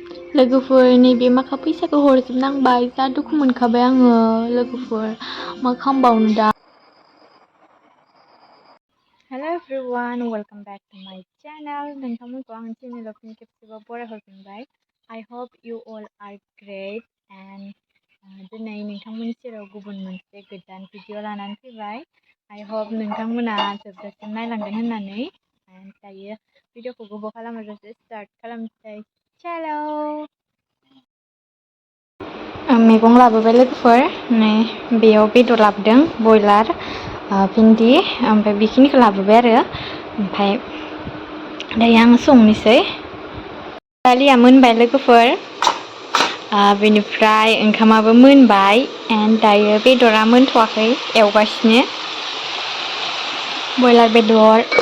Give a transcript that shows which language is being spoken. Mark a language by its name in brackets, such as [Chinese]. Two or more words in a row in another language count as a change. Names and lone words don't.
[Bodo] लोगोफोर नैबे माखा फैसाखौ हरजोबनांबाय जा दुखु मोनखाबाय आङो लोगोफोर मा खालामबावनो दा [English] hello everyone welcome back to my channel [Bodo] नोंथांमोनखौ आंनि चेनेलाव फिन खेबसेबाव बरायहरफिनबाय [English] I hope you all are great and [Bodo] दिनै नोंथांमोननि सेराव गुबुन मोनसे गोदान भिडिअ लानानै फैबाय [English] I hope [Bodo] नोंथांमोना जोबजासिम नायलांगोन होननानै दायो भिडिअखौ गोबाव खालामाजासे स्टार्ट खालामसै चलो मैगं लाबोबाय लोगोफोर नै बेयाव बेदर लाबोदों बयलार भिन्दि ओमफ्राय बेखिनिखौ लाबोबाय आरो ओमफ्राय दायो आं संनोसै दालिया मोनबाय लोगोफोर बेनिफ्राय ओंखामाबो मोनबाय एन्ड दायो बेदरा मोनथ'वाखै एवगासिनो बयलार बेदर